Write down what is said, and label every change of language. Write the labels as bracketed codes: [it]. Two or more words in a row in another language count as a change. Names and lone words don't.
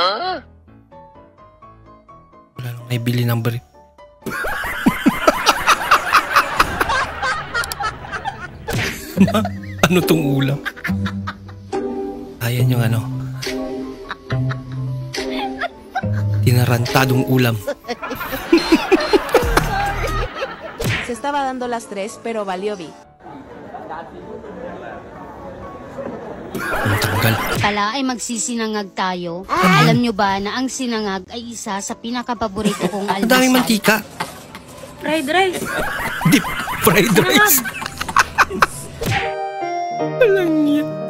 [tl] Wala nang may bili ng brief. Ano tong ulam? Ayan yung tinarantadong ulam. [es] Se estaba dando las 3, pero valió B. [tl] Tanggal. Pala ay magsisinangag tayo. Alam nyo ba na ang sinangag ay isa sa pinakapaborito kong almusal? Ang daming mantika. [en] Fried rice. Deep fried rice. [tl] Alang yan.